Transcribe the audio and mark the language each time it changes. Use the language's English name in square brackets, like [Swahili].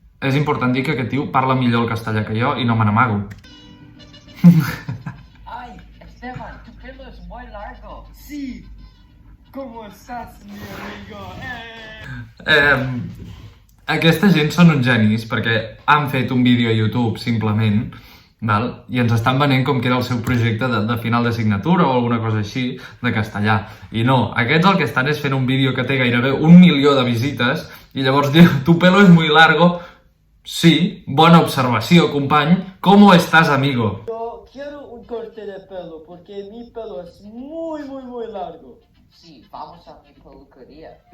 [Catalan] És important dir que aquest tio parla millor el castellà que jo i no me n'amago. [Spanish] Ay, Esteban, tu pelo es muy largo. Sí, ¿cómo estás, mi amigo? [Catalan] Aquesta gent són uns genis perquè han fet un vídeo a YouTube, simplement, val? I ens estan venent com que era el seu projecte de final d'assignatura o alguna cosa així, de castellà. I no, aquests el que estan és fent un vídeo que té gairebé 1 milió de visites i llavors diu, [Spanish] tu pelo es muy largo. [Catalan] Sí, bona observació, company. [Spanish] ¿Cómo estás, amigo? Yo quiero un corte de pelo porque mi pelo es muy largo. Sí, vamos a mi peluquería.